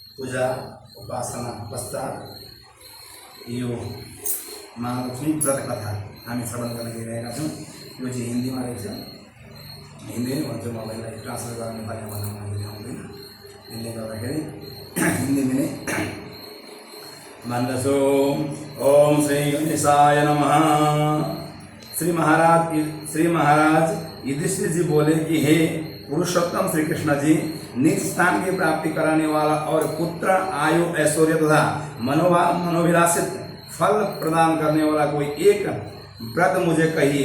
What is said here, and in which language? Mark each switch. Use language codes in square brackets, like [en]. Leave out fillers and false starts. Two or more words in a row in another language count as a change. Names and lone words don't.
[ne] पूजा उपासना पश्चात यो महालक्ष्मी व्रत कथा हामी श्रवण गर्न गइरहेका छौँ। यो चाहिँ हिन्दीमा रहेछ, हिन्दी नै भन्छु, मोबाइललाई ट्रान्सलेट गर्न नेपालीमा भन्न मलाई आउँदैन, त्यसले गर्दाखेरि हिन्दीमा नै भन्दछौँ। [sa] ओम श्री गणेशाय नमः। [hi] श्री महाराज युधिष्ठिर जी बोले कि हे पुरुषोत्तम श्री कृष्ण जी, निज स्थान की प्राप्ति कराने वाला और पुत्र आयु ऐश्वर्य तथा मनोभिलाषित फल प्रदान करने वाला कोई एक व्रत मुझे कहिए।